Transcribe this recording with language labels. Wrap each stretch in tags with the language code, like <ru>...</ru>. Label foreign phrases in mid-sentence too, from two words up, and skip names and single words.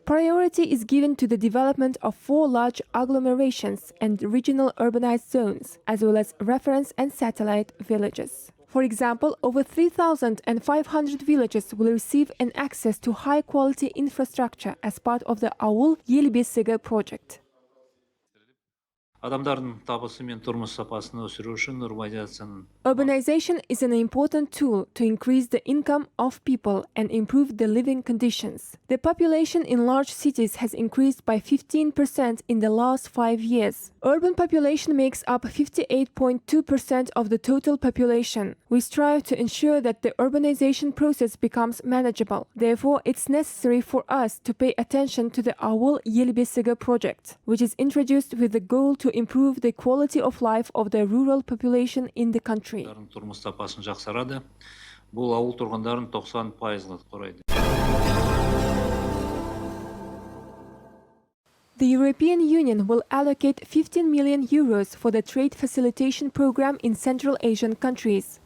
<en>Priority is given to the development of 4 large agglomerations and regional urbanized zones, as well as reference and satellite villages. For example, over 3,500 villages will receive an access to high-quality infrastructure as part of the Ауыл ел бесігі project. Urbanization is an important tool to increase the income of people and improve the living conditions. The population in large cities has increased by 15% in the last 5 years. Urban population makes up 58.2% of the total population. We strive to ensure that the urbanization process becomes manageable. Therefore, it's necessary for us to pay attention to the Ауыл ел бесігі project, which is introduced with the goal to improve the quality of life of the rural population in the country. The European Union will allocate 15 million euros for the trade facilitation program in Central Asian countries.</en>